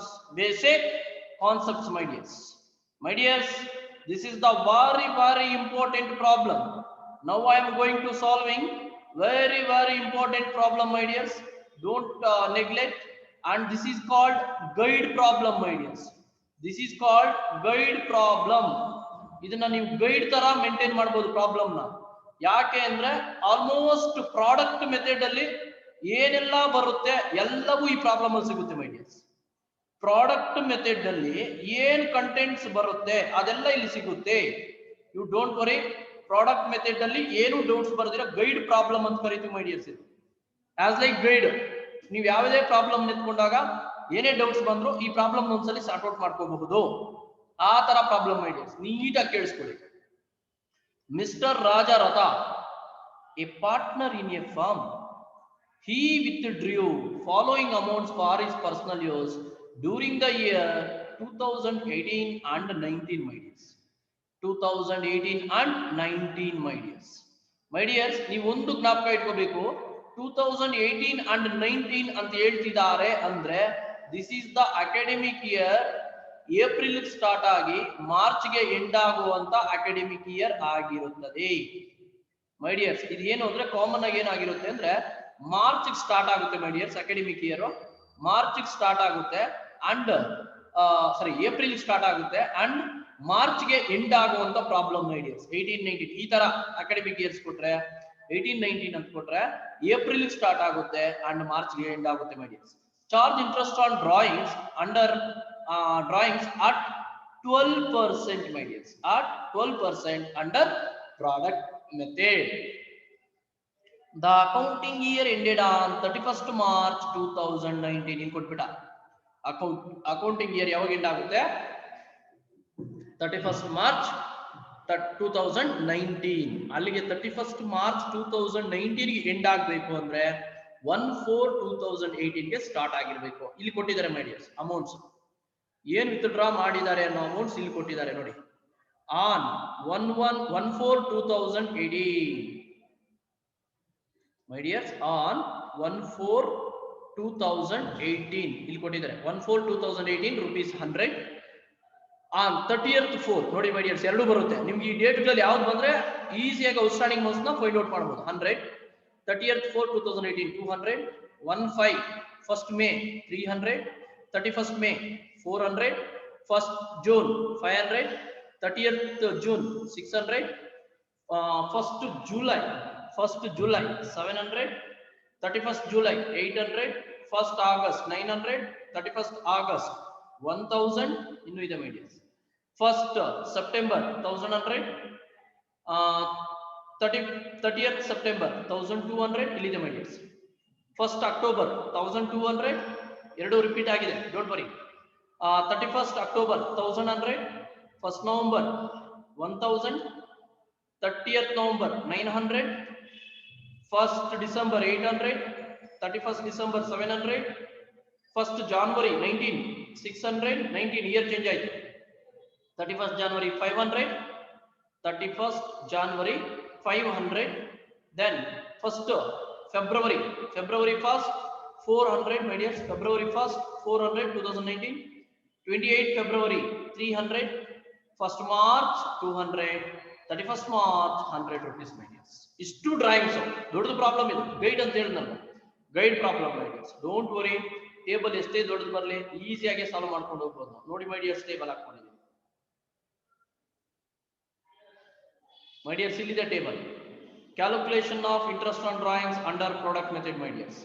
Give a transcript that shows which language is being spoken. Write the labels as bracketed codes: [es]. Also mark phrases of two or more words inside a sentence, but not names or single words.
[en] Basic concepts, my dears. My dears, this is the very important problem. Now I am going to solving very important problem, my dears. Don't neglect. And this is called guide problem, my dears. This is called guide problem. [kn] ಇದನ್ನ ನೀವು ಗೈಡ್ ತರ ಮೇಂಟೈನ್ ಮಾಡಬಹುದು ಪ್ರಾಬ್ಲಮ್ ನ. ಯಾಕೆ ಅಂದ್ರೆ [en] almost product method [kn] ಅಲ್ಲಿ ಏನೆಲ್ಲ ಬರುತ್ತೆ ಎಲ್ಲವೂ ಈ ಪ್ರಾಬ್ಲಮ್ ಅಲ್ಲಿ ಸಿಗುತ್ತೆ [en] my dears. product method [kn] ಅಲ್ಲಿ ಏನ್ ಕಂಟೆಂಟ್ಸ್ ಬರುತ್ತೆ ಅದೆಲ್ಲ ಇಲ್ಲಿ ಸಿಗುತ್ತೆ. [en] You don't worry. product method [kn] ಅಲ್ಲಿ ಏನು ಡೌಟ್ಸ್ ಬರೋದಿಲ್ಲ, [en] guide problem [kn] ಅಂತ ಕರೀತೀವಿ [en] my dears. ಇದು as like guide. [kn] ನೀವು ಯಾವುದೇ ಪ್ರಾಬ್ಲಮ್ ನಿಂತ್ಕೊಂಡಾಗ ಏನೇ ಡೌಟ್ಸ್ ಬಂದ್ರು ಈ ಪ್ರಾಬ್ಲಮ್ ಒಂದ್ಸಲಿ [en] sort out [kn] ಮಾಡ್ಕೋಬಹುದು. ಆ ತರ [en] problem ideas [kn] ನೀಟಾಗಿ ಕೇಳಿಸ್ಕೊಳ್ಳಿ. [en] Mister Rajaratha, a partner in a firm, he withdrew following amounts for his personal use during the year 2018 and 19, my dears. 2018 and 19, my dears. My dears, [kn] ನೀವು ಒಂದು ಜ್ಞಾಪಕ ಇಟ್ಕೋಬೇಕು. 2018 and 19 ಅಂತ ಹೇಳ್ತಿದ್ದಾರೆ ಅಂದ್ರೆ [en] this is the academic year. April start [kn] ಆಗಿ ಮಾರ್ಚ್ಗೆ ಎಂಡ್ ಆಗುವಂತ [en] academic year [kn] ಆಗಿರುತ್ತದೆ [en] my dears. [kn] ಇದು ಏನು ಅಂದ್ರೆ ಕಾಮನ್ ಆಗಿ ಏನಾಗಿರುತ್ತೆ ಅಂದ್ರೆ [en] March start [kn] ಆಗುತ್ತೆ [en] my dears. academic year March start [kn] ಆಗುತ್ತೆ [en] and April start [kn] ಆಗುತ್ತೆ ಅಂಡ್ ಮಾರ್ಚ್ಗೆ ಎಂಡ್ ಆಗುವಂತ [en] problem my dears. [kn] 18-19 ಈ ತರ [en] academic years [kn] ಕೊಟ್ರೆ 18-19 ಅಂತ ಕೊಟ್ರೆ [en] April start [kn] ಆಗುತ್ತೆ ಅಂಡ್ ಮಾರ್ಚ್ಗೆ ಎಂಡ್ ಆಗುತ್ತೆ [en] my dears. Charge interest on drawings under [kn] drawings at 12%, my dears, at 12% under product method. [en] The accounting year ended on 31st March 2019. [kn] in ಕೊಟ್ಬಿಟ [en] accounting year [kn] ಯಾವಾಗ ಎಂಡ್ ಆಗುತ್ತೆ? [en] 31st March 2019. [kn] ಅಲ್ಲಿಗೆ 31st March 2019 ಗೆ ಎಂಡ್ ಆಗಬೇಕು ಅಂದ್ರೆ 1/4/2018 ಗೆ ಸ್ಟಾರ್ಟ್ ಆಗಿರಬೇಕು. ಇಲ್ಲಿ ಕೊಟ್ಟಿದ್ದಾರೆ [en] my dears [kn] ಅಮೌಂಟ್ಸ್. ಏನ್ ವಿತ್ಡ್ರಾ ಮಾಡಿದ್ದಾರೆ ಅನ್ನೋ ಅಮೌಂಟ್ಸ್ ಇಲ್ಲಿ ಕೊಟ್ಟಿದ್ದಾರೆ ನೋಡಿ. ಆನ್ 1/4/2018 [en] my dears, [kn] ಆನ್ 1/4/2018 ಇಲ್ಲಿ ಕೊಟ್ಟಿದ್ದಾರೆ. [en] 1/4/2018 rupees 100. [kn] ಆನ್ 30th 4 ನೋಡಿ [en] my dears, [kn] ಎರಡು ಬರುತ್ತೆ ನಿಮ್ಗೆ. ಈ ಡೇಟ್ ಗಳಲ್ಲಿ ಯಾವ್ದು ಬಂದ್ರೆ ಈಸಿಯಾಗಿ [en] outstanding amounts [kn] ನ [en] find out [kn] ಮಾಡಬಹುದು. 100, [en] 30th 4 2018 200, 1/5 1st May 300, 31st May 400, 1st June 500, 30th June 600, 1st July 700, 31st July 800, 1st August 900, 31st August 1000 [kn] ಇನ್ನು ಇದೆ [en] my dears. 1st September 1100, 30th September 1200 ಇಲ್ಲಿದೆ my dears. [kn] 1st October 1200 ಎರಡು ರಿಪೀಟ್ ಆಗಿದೆ, [en] don't worry. 31st October 1100, 1st November 1000, 30th November 900, 1st December 800, 31st December 700, 1st January 19 600, 19 year change ಆಯ್ತು. 31st January 500, 31st January 500, then 1st February 1st 400, my dears, February 1st 400 2019, 28th February 300, 1st March 200, 31st March 100 rupees, my dears. [kn] ಇಷ್ಟು ಡ್ರಾಯಿಂಗ್ಸ್ ದೊಡ್ಡದು ಪ್ರಾಬ್ಲಮ್ ಇದು. ಗೈಡ್ ಅಂತ ಹೇಳಿದ್ನಲ್ಲ, [en] guide problem my dears. don't worry, [kn] ಟೇಬಲ್ ಎಷ್ಟೇ ದೊಡ್ಡದು ಬರಲಿ ಈಸಿಯಾಗಿ ಸಾಲ್ವ್ ಮಾಡ್ಕೊಂಡು ಹೋಗ್ಬೋದು. ನೋಡಿ [en] my dears, [kn] ಟೇಬಲ್ ಹಾಕೊಂಡಿದ್ದೀನಿ [en] my dears. [kn] ಇಲ್ಲಿದೆ ಟೇಬಲ್. [en] Calculation of interest on drawings under product method my dears.